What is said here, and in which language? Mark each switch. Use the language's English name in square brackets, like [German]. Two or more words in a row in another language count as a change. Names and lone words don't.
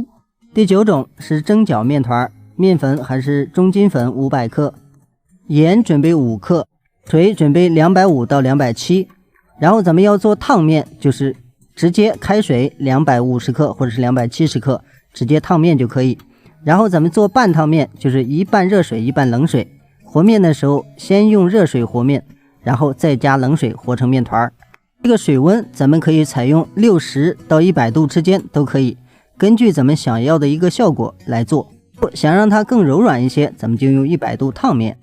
[Chinese] 第九種是蒸餃麵團。麵粉還是中筋粉500克，鹽準備5克，水準備250到270。然後咱們要做燙麵，就是直接開水250克或者是270克，直接燙麵就可以。然後咱們做半燙麵，就是一半熱水一半冷水， 和面的時候先用熱水和面，然後再加冷水和成面团。这个水温咱们可以採用60到100度之間都可以，根據咱們想要的一個效果來做。想讓它更柔軟一些，咱們就用100度燙面。